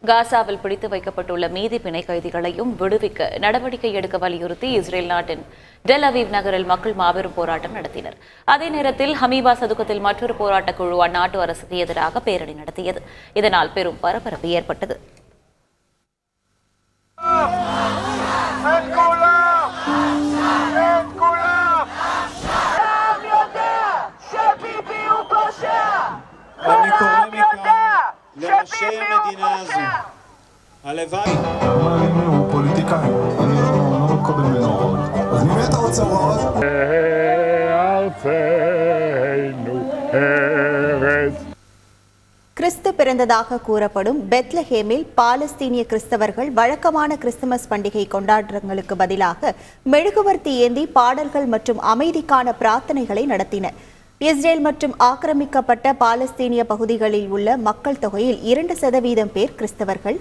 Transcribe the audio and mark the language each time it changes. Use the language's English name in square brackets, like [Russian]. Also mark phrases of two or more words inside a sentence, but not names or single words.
[Tamil] காசாவில் பிடித்து வைக்கப்பட்டுள்ள மீதி பிணை கைதிகளையும் விடுவிக்க நடவடிக்கை எடுக்க வலியுறுத்தி இஸ்ரேல் நாட்டின் டெல் அவீவ் நகரில் மக்கள் மாபெரும் போராட்டம் நடத்தினர். அதே நேரத்தில் ஹமீபா சதுக்கத்தில் மற்றொரு போராட்டக் குழு அந்நாட்டு அரசுக்கு எதிராக பேரணி நடத்தியது. இதனால் பெரும் பரபரப்பு ஏற்பட்டது. [Hebrew] אני קורא מכאן לראשי המדינה הזו. הלוואי. הוא פוליטיקאי, אני לא מקבל ממנו הוראות. אז ממי אתה רוצה הוראות? ארצנו ארץ. [Tamil] கிறிஸ்து பிறந்ததாக கூறப்படும் பெத்லஹேமில் பாலஸ்தீனிய கிறிஸ்தவர்கள் வழக்கமான கிறிஸ்துமஸ் பண்டிகை கொண்டாட்டங்களுக்கு பதிலாக மெழுகுவர்த்தி ஏந்தி பாடல்கள் மற்றும் அமைதிக்கான பிரார்த்தனைகளை நடத்தினர். இஸ்ரேல் மற்றும் ஆக்கிரமிக்கப்பட்ட பாலஸ்தீனிய பகுதிகளில் உள்ள மக்கள் தொகையில் 2% பேர் கிறிஸ்தவர்கள்.